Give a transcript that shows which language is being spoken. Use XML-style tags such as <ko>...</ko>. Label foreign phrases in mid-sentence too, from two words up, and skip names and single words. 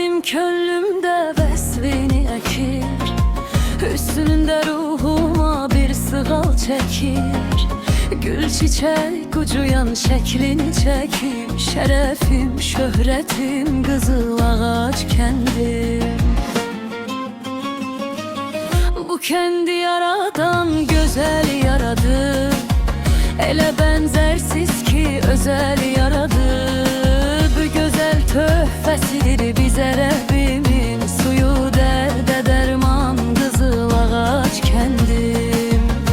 <az>könlümde vəslini əkir, üstünündə ruhuma bir sığal çəkir. Gül çiçek ucuyan şəklini çəkir, şərəfim, şöhrətim, qızıl ağac kəndim.</az> <tr>Bu kendi yaradan güzel yaradı, ele benzersiz ki özel yaradı. Bu güzel töhfəsidir bize Rabbimin, suyu derde derman, kızıl ağaç kendim.</tr>